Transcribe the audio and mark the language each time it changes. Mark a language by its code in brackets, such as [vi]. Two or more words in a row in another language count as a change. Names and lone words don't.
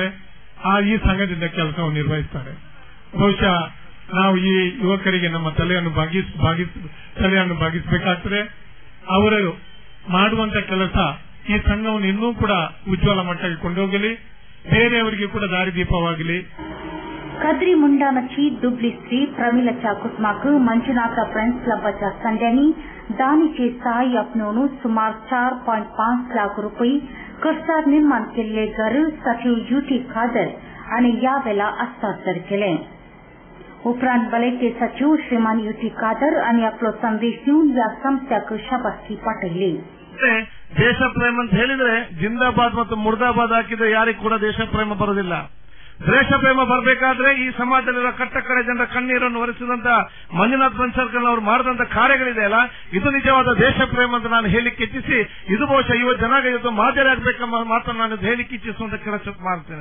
[kn] ಈ ಸಂಘದಿಂದ ಕೆಲಸವನ್ನು ನಿರ್ವಹಿಸ್ತಾರೆ. ಬಹುಶಃ ನಾವು ಈ ಯುವಕರಿಗೆ ನಮ್ಮ ತಲೆಯನ್ನು ಬಾಗಿಸಬೇಕಾಗ್ತದೆ. ಅವರು ಮಾಡುವಂತ ಕೆಲಸ ಈ ಸಂಘವನ್ನು ಇನ್ನೂ ಕೂಡ ಉಜ್ವಲ ಮಟ್ಟಕ್ಕೆ ಕೊಂಡೋಗಲಿ, ಬೇರೆಯವರಿಗೆ ಕೂಡ ದಾರಿದೀಪವಾಗಲಿ. [kok] कद्री मुंडामची दुबली श्री प्रमिलच्या कुटुंबाक मंजुनाथ फ्रेंड्स क्लबच्या संध्यानी दानीचे सहाय्य अपनावून सुमार 4.5 लाख रुपये खर्चात निर्माण केलेले घर सचिव युटी खादर आणि यावेळेला हस्तांतर केले. उपरांत बलेचे सचिव श्रीमान युटी खादर आणि आपलो संदेश देऊन या संस्थेक शाबासकी पाठवली. [kn] ದೇಶ ಪ್ರೇಮ ಅಂತ ಹೇಳಿದ್ರೆ ಜಿಂದಾಬಾದ್ ಮತ್ತು ಮುರ್ದಾಬಾದ್ ಹಾಕಿದ್ರೆ ಯಾರಿಗೂ ಕೂಡ ದೇಶ ಪ್ರೇಮ ಬರೋದಿಲ್ಲ. ದೇಶ ಪ್ರೇಮ ಬರಬೇಕಾದ್ರೆ ಈ ಸಮಾಜದಲ್ಲಿರೋ ಕಟ್ಟ ಕಡೆ ಜನರ ಕಣ್ಣೀರನ್ನು ಒರೆಸಿದಂತ ಮಂಜುನಾಥ್ ಪಂಚರ್ಕಲ್ ಅವರು ಮಾಡಿದಂತ ಕಾರ್ಯಗಳಿದೆಯಲ್ಲ, ಇದು ನಿಜವಾದ ದೇಶ ಪ್ರೇಮ ಅಂತ ನಾನು ಹೇಳಿಕ್ಕೆ ಇಚ್ಛಿಸಿ, ಇದು ಬಹುಶಃ ಯುವ ಜನಾಂಗ ಇವತ್ತು ಮಾದರಿ ಆಗ್ಬೇಕೆಂಬ ಮಾತನ್ನು ನಾನು ಹೇಳಿಕ್ಕೆ ಇಚ್ಛಿಸುವಂತ ಕೆಲಸ ಮಾಡ್ತೇನೆ.